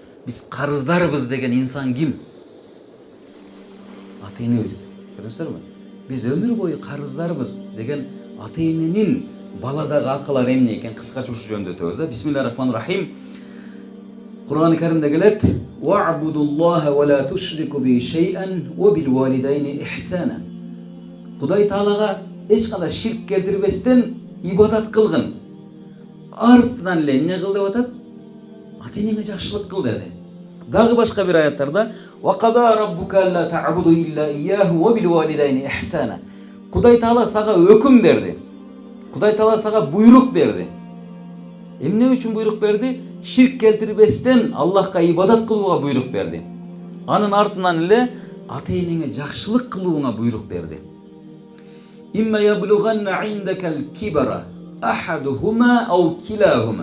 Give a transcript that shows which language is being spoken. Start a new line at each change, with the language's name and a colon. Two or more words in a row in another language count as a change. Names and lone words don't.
Kyrgyz: Биз карыздарбыз деген инсан ким? Ата-энебиз. Көрдүңүздөрбү? Биз өмүр бою карыздарбыз деген ата-эненин баладагы акылары эмне экен кыскача ушу жөнүндө өтөбүз.
Arabic: بسم الله الرحمن الرحيم.
Kyrgyz: Кур'ан-ы Каримде келет:
Arabic: "و اعبدوا الله و لا تشركوا به شيئا و بالوالدين إحسانا."
Kyrgyz: Кудай Таалага эч кандай ширк келтирбестен ибадат кылгын. Артынан эле эмне кыл деп атат? Ата-энеңе жакшылык кыл деди. Дагы башка бир аяттарда:
Arabic: "و قضى ربك ألا تعبدوا إلا إياه و بالوالدين إحسانا."
Kyrgyz: Кудай Таала сага өкүм берди. Кудай Таала сага буйрук берди. Эмне үчүн буйрук берди? Ширк келтирбестен Аллахка ибадат кылууга буйрук берди. Анын артынан эле ата-энеңе жакшылык кылууга буйрук берди.
Arabic: إما يبلغن عندك الكبر أحدهما أو كلاهما.